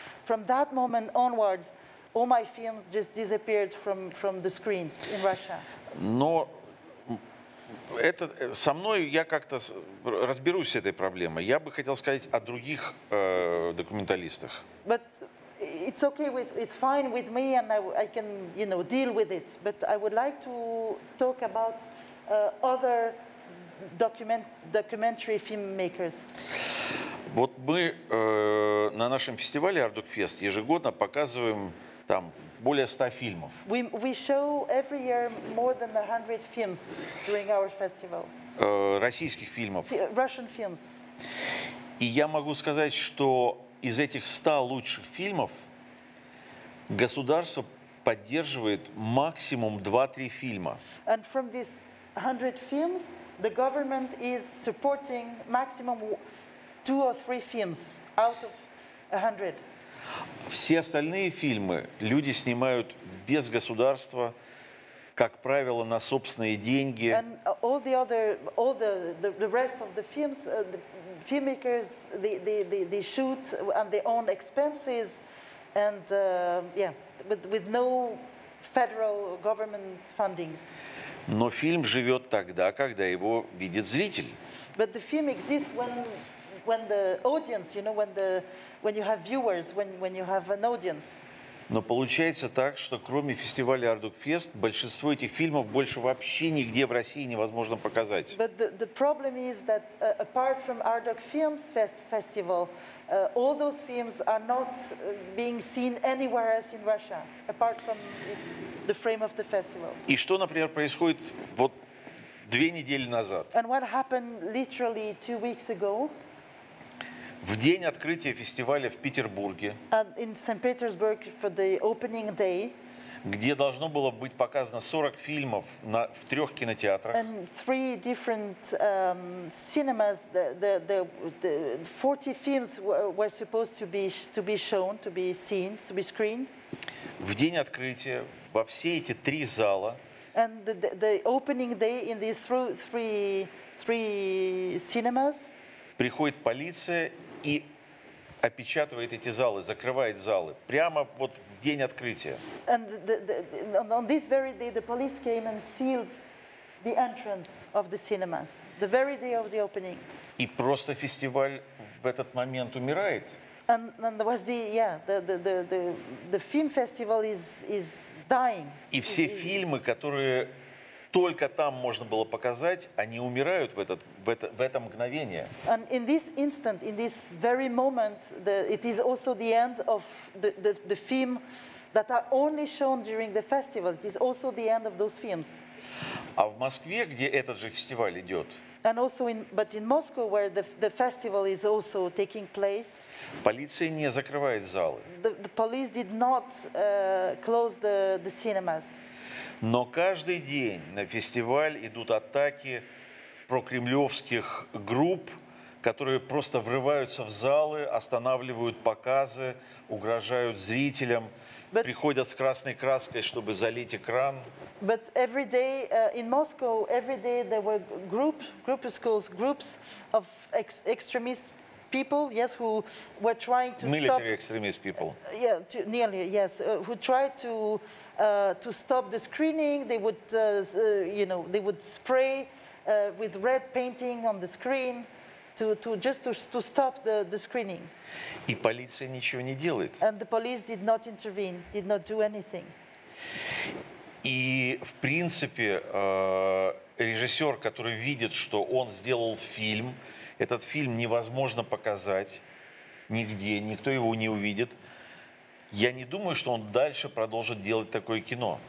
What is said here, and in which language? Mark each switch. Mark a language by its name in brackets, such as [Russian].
[English] From that moment onwards, all my films just disappeared from the screens in Russia. [Russian] Но это, со мной я как-то разберусь с этой проблемой. Я бы хотел сказать о других документалистах. [English] But it's okay it's fine with me, and I can deal with it. But I would like to talk about other documentary filmmakers. [Russian] Вот мы на нашем фестивале Ardukfest ежегодно показываем там более 100 фильмов. [English] We show every year more than 100 films during our festival. [Russian] Российских фильмов. [English] Russian films. [Russian] И я могу сказать, что из этих 100 лучших фильмов государство поддерживает максимум 2-3 фильма. [English] And from these 100 films, the government is supporting maximum 2 or 3 films out of 100. [Russian] Все остальные фильмы люди снимают без государства, как правило, на собственные деньги. [English] And all the rest of the films, the filmmakers, they shoot on their own expenses, and with no federal government fundings. [Russian] Но фильм живет тогда, когда его видит зритель. [English] But the film exists when the audience, when you have viewers, when you have an audience. [Russian] Но получается так, что кроме фестиваля Ardukfest большинство этих фильмов больше вообще нигде в России невозможно показать. [English] But the problem is that apart from Arduk Films Festival, all those films are not being seen anywhere else in Russia, apart from the frame of the festival. [Russian] И что, например, происходит вот 2 недели назад? [English] And what happened literally 2 weeks ago? [Russian] В день открытия фестиваля в Петербурге, [English] in St. Petersburg for the opening day, [Russian] где должно было быть показано 40 фильмов в 3 кинотеатрах. [English] And 3 different cinemas, the 40 films were supposed to be shown, to be seen, to be screened. [Russian] В день открытия во все эти 3 зала [English] And the opening day in these three cinemas, [Russian] приходит полиция и опечатывает эти залы, закрывает залы. Прямо вот в день открытия. [English] And on this very day, the police came and sealed the entrance of the cinemas, the very day of the opening. [Russian] И просто фестиваль в этот момент умирает. [English] And there was the film festival is dying. [Russian] И все фильмы, которые только там можно было показать, они умирают в это мгновение. [English] And in this instant, in this very moment, it is also the end of the film that are only shown during the festival. It is also the end of those films. [Russian] А в Москве, где этот же фестиваль идет, [English] And also but in Moscow, where the festival is also taking place, [Russian] полиция не закрывает залы. [English] the police did not close the cinemas. [Russian] Но каждый день на фестиваль идут атаки прокремлевских групп, которые просто врываются в залы, останавливают показы, угрожают зрителям, приходят с красной краской, чтобы залить экран. [English] But every day in Moscow, every day there were groups of extremist people, yes, who were trying to Military extremist people. Yeah, nearly, yes, who tried to stop the screening. They would, you know, they would spray with red painting on the screen to stop the screening. [Russian] И полиция ничего не делает. [English] And the police did not intervene, did not do anything. [Russian] И, в принципе, режиссер, который видит, что он сделал фильм, этот фильм невозможно показать нигде, никто его не увидит, я не думаю, что он дальше продолжит делать такое кино.